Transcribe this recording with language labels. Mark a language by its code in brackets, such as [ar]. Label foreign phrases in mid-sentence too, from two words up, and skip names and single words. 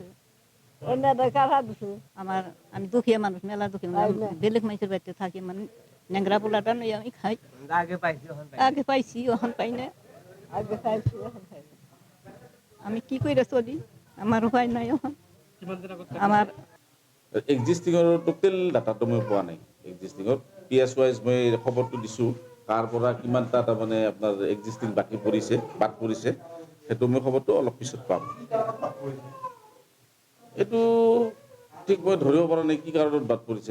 [bn] অন্যটা কারা দিছে? আমি দুঃখীয়া মানুষ, মেলা দুঃখী তাই না? বেলেগ মানুষের বাড়িতে থাকি, মানে ন্যাংরা পোলাটা নই আমি খাই। আগে পাইছি, এখন পাই না। আগে খাইছি, এখন খাই না। আমি কি করে চলি, আমার উপায় নাই এখন। আমার [as] এক্সিষ্টিঙৰ টোটেল ডাটাটো মই পোৱা নাই। এক্সিষ্টিঙৰ [en] PS wise [as] মই খবৰটো দিছোঁ, কাৰ পৰা কিমানটা তাৰমানে আপোনাৰ এক্সিষ্টিং বাকী পৰিছে, বাদ পৰিছে, সেইটো মই খবৰটো অলপ পিছত পাম। এইটো ঠিক মই ধৰিব পৰা নাই কি কাৰণত বাদ পৰিছে।